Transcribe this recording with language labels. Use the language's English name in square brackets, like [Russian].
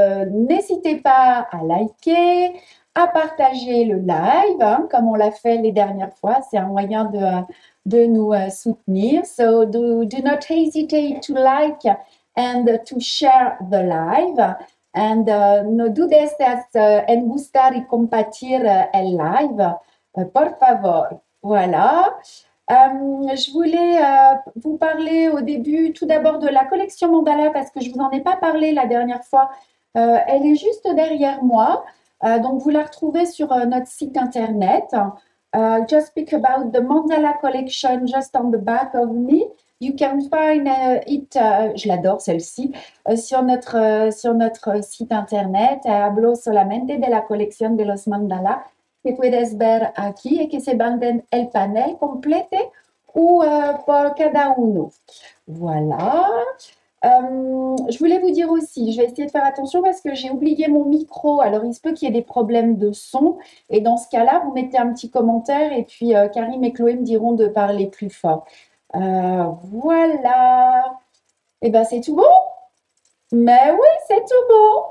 [French] N'hésitez pas à liker, à partager le live, hein, comme on l'a fait les dernières fois. C'est un moyen de nous soutenir. [English] So do not hesitate to like and to share the live. [Spanish] And no dudes en gustar y compartir el live. Por favor. Voilà. [French] Je voulais vous parler au début tout d'abord de la collection Mandala parce que je vous en ai pas parlé la dernière fois. Elle est juste derrière moi. Donc, vous la retrouvez sur notre site internet. [English] Just speak about the Mandala collection just on the back of me. You can find it, [French] je l'adore celle-ci, sur notre site internet. [Spanish] Hablo solamente de la colección de los mandala que puedes ver aquí y que se venden el panel completo ou por cada uno. [French] Voilà. Je voulais vous dire aussi, je vais essayer de faire attention parce que j'ai oublié mon micro. Alors, il se peut qu'il y ait des problèmes de son. Et dans ce cas-là, vous mettez un petit commentaire et puis Karim et Chloé me diront de parler plus fort. Voilà. Et ben, c'est tout bon? Mais oui, c'est tout bon.